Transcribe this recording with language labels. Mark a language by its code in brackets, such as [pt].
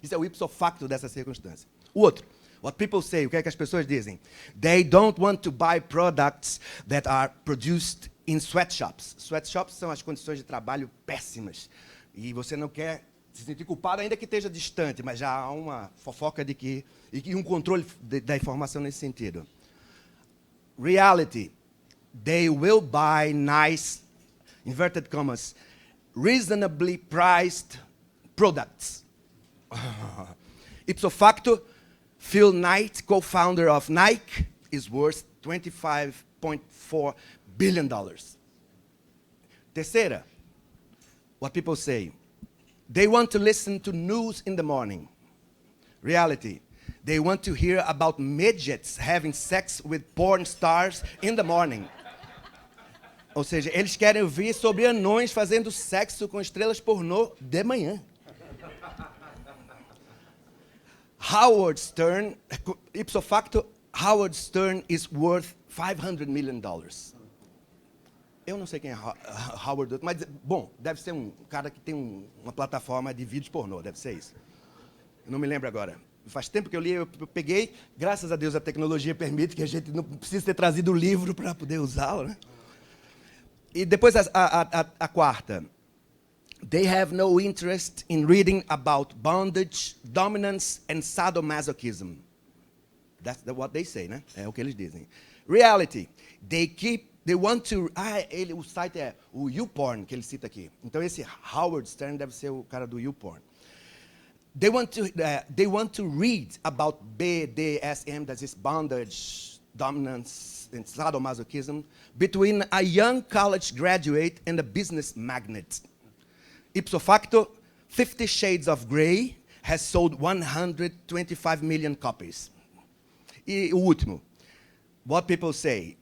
[pt] Isso é o ipso facto dessa circunstância. O outro, [en] what people say, [pt] o que é que as pessoas dizem? [en] They don't want to buy products that are produced in sweatshops. [pt] Sweatshops são as condições de trabalho péssimas. E você não quer se sentir culpado, ainda que esteja distante, mas já há uma fofoca de que e um controle da informação nesse sentido. [en] Reality. They will buy nice, inverted commas, reasonably priced products. Ipso facto, Phil Knight, co-founder of Nike, is worth $25.4 billion. [pt] Terceira, [en] what people say. They want to listen to news in the morning. Reality. They want to hear about midgets having sex with porn stars in the morning. [pt] Ou seja, eles querem ouvir sobre anões fazendo sexo com estrelas pornô de manhã. [en] Howard Stern, ipso facto, Howard Stern is worth $500 million. [pt] Eu não sei quem é Howard, mas, bom, deve ser um cara que tem uma plataforma de vídeos pornô, deve ser isso. Eu não me lembro agora. Faz tempo que eu li, eu peguei, graças a Deus a tecnologia permite que a gente não precise ter trazido o livro para poder usá-lo, né? E depois a quarta. [en] They have no interest in reading about bondage, dominance and sadomasochism. That's what they say, [pt] né? É o que eles dizem. [en] Reality. They want to... [pt] o site é o YouPorn, que ele cita aqui. Então, esse Howard Stern deve ser o cara do YouPorn. [en] They want to read about BDSM, that is bondage, dominance, and sadomasochism, between a young college graduate and a business magnate. Ipso facto, 50 Shades of Grey has sold 125 million copies. [pt] E o último. [en] What people say.